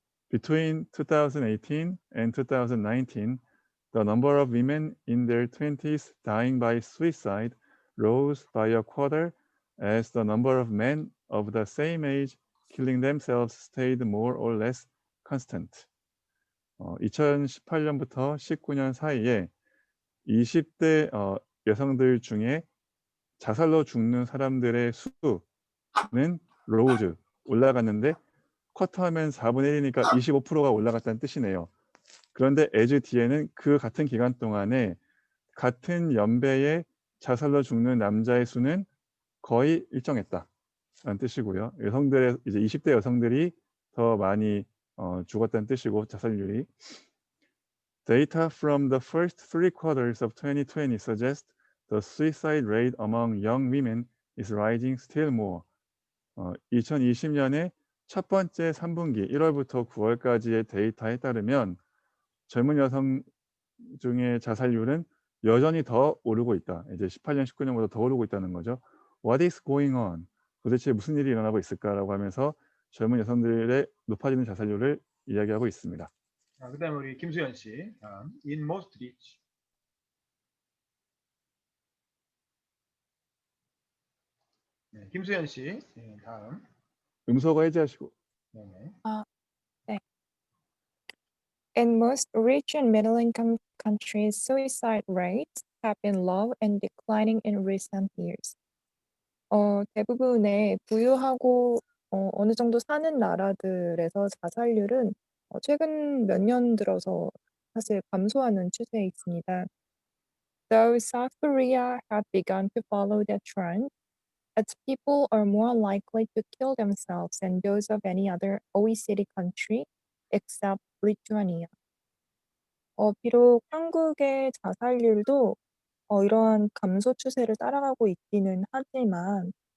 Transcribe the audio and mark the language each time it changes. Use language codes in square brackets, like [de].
[en] Between 2018 and 2019, the number of women in their 20s dying by suicide rose by a quarter as the number of men of the same age killing themselves stayed more or less constant. [ko] 2018년부터 19년 사이에 20대 여성들 중에 자살로 죽는 사람들의 수는 로우즈 올라갔는데 쿼터하면 4분의 1이니까 25%가 올라갔다는 뜻이네요. 그런데 as 뒤에는 그 같은 기간 동안에 같은 연배의 자살로 죽는 남자의 수는 거의 일정했다라는 뜻이고요. 여성들의 이제 20대 여성들이 더 많이 죽었다는 뜻이고 자살률이. [en] Data from the first 3 quarters of 2020 suggest the suicide rate among young women is rising still more. [ko] 2020년에 첫 번째 3분기 1월부터 9월까지의 데이터에 따르면 젊은 여성 중에 자살률은 여전히 더 오르고 있다. 이제 18년, 19년보다 더 오르고 있다는 거죠. [en] What is going on? [ko] 도대체 무슨 일이 일어나고 있을까라고 하면서 젊은 여성들의 높아지는 자살률을 이야기하고 있습니다. 그다음에 우리 김수현 씨. [en] In most rich. [ko] 네, 김수현 씨. 네, 다음. 음소거 해제하시고. 네. [en] In most rich and middle-income countries, suicide rates have been low and declining in recent years. [ko] 대부분의 부유하고 어느 정도 사는 나라들에서 자살률은 최근 몇 년 들어서 사실 감소하는 추세에 있습니다. [en] Though South Korea had begun to follow that trend, its people are more likely to kill themselves than those of any other OECD country except Lithuania. [ko] 비록 한국의 자살률도 이러한 감소 추세를 따라가고 있기는 하지만